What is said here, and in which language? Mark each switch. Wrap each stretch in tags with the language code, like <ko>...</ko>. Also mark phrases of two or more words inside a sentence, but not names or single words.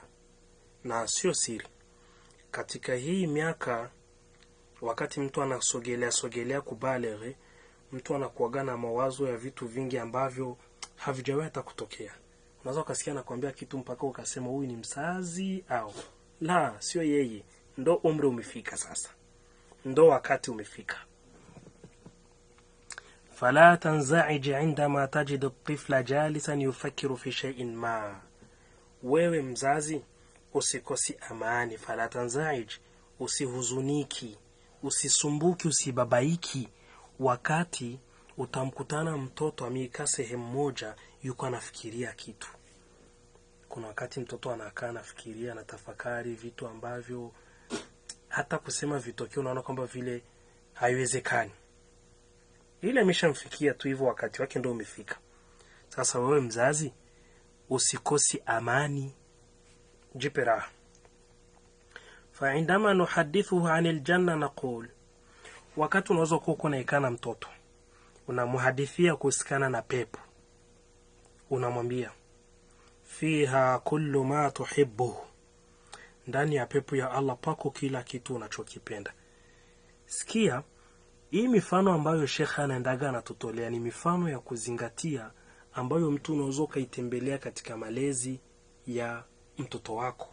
<sw>Na sio siri, katika hii miaka, wakati mtu anasogelea kubaleghe, mtu anakuaga na mawazo ya vitu vingi ambavyo havijawahi hata kutokea. Unaweza ukasikia anakuambia kitu mpaka ukasema huyu ni mzazi au la, sio yeye. Ndo umri umefika sasa, ndo wakati umefika.</sw> <ar>فلا تنزعج عندما تجد الطفل جالسا يفكر في شيء ما.</ar> <sw>wewe mzazi usikosi amani.</sw> <ar>فلا تنزعج,</ar> <sw>usihuzuniki, usisumbuki, usibabaiki wakati utamkutana mtoto amekaa sehemu moja yuko anafikiria kitu. Kuna wakati mtoto anakaa anafikiria na tafakari vitu ambavyo hata kusema vitokeo unaona kwamba vile haiwezekani. Ile ameshamfikia tu hivyo, wakati wake ndio umefika. Sasa wewe mzazi usikosi amani, jipe raha.</sw> <ar>فعندما نحدثه عن الجنة نقول,</ar> <sw>wakati unaweza kuwa unaikana na mtoto unamhadithia kuhusiana na pepo, unamwambia</sw> <ar>فيها كل ما تحب,</ar> <sw>ndani ya pepo ya Allah pako kila kitu unachokipenda. Sikia, hii mifano ambayo Sheikh anaendaga anatutolea ni mifano ya kuzingatia, ambayo mtu unaweza kaitembelea katika malezi ya mtoto wako.</sw>